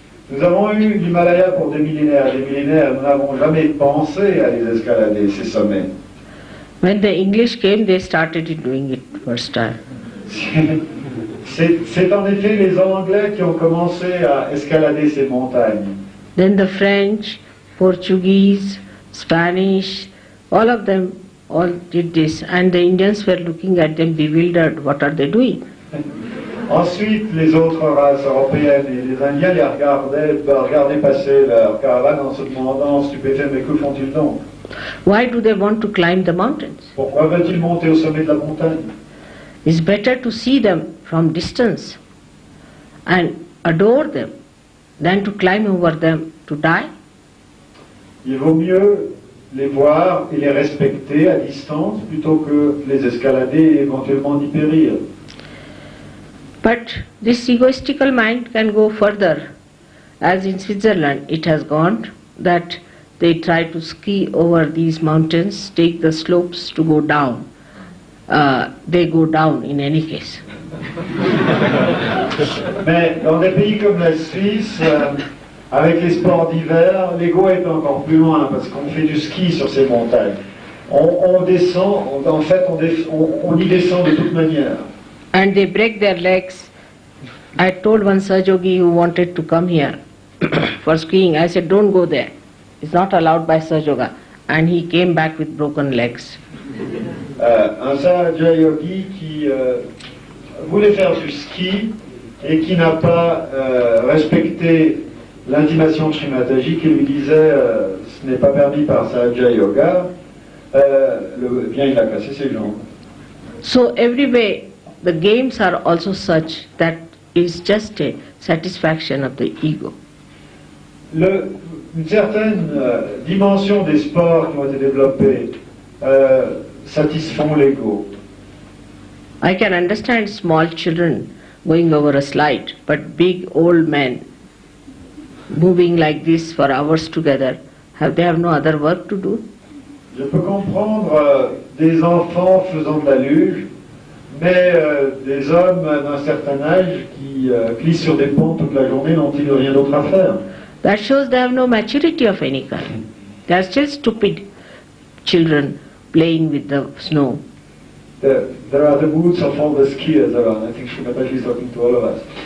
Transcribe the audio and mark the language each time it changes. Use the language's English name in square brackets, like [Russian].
[French] Nous avons eu l'Himalaya pour des millénaires, nous n'avons jamais pensé à les escalader, ces sommets. [English] When the English came, they started doing it first time. [French] C'est en effet les Anglais qui ont commencé à escalader ces montagnes. [English] Then the French, Portuguese, Spanish, all of them all did this, and the Indians were looking at them bewildered, what are they doing? [French] Ensuite, les autres races européennes et les Indiens les regardaient passer leur caravane en se demandant stupéfaits, mais que font-ils donc? [English] Why do they want to climb the mountains? [French] Pourquoi veulent-ils monter au sommet de la montagne? [English] It's better to see them from distance and adore them than to climb over them to die. [French] Il vaut mieux les voir et les respecter à distance plutôt que les escalader et éventuellement d'y périr. [English] But this egoistical mind can go further, as in Switzerland it has gone, that they try to ski over these mountains, take the slopes to go down. They go down in any case. [French] Mais dans des pays comme la Suisse, avec les sports d'hiver, l'ego est encore plus loin parce qu'on fait du ski sur ces montagnes. On descend, en fait on y descend de toute manière. [English] And they break their legs. I told one Sahajogi who wanted to come here for skiing, I said, don't go there. It's not allowed by Sahajoga. And he came back with broken legs. [French] Un Sahaja Yogi qui voulait faire du ski et qui n'a pas respecté l'intimation de Shree Mataji qui lui disait ce n'est pas permis par Sahaja Yoga, bien il a cassé ses jambes. [English] So every way the games are also such that is just a satisfaction of the ego. [French] Une certaine dimension des sports qui ont été développés satisfont l'ego. [English] I can understand small children going over a slide, but big old men moving like this for hours together, they have no other work to do? [French] Je peux comprendre des enfants faisant de la luge, mais des hommes d'un certain âge qui glissent sur des ponts toute la journée n'ont-ils rien d'autre à faire? [English] That shows they have no maturity of any kind. They are still stupid children playing with the snow. There are the moods of all the skiers around. I think Shree Mataji is talking to all of us.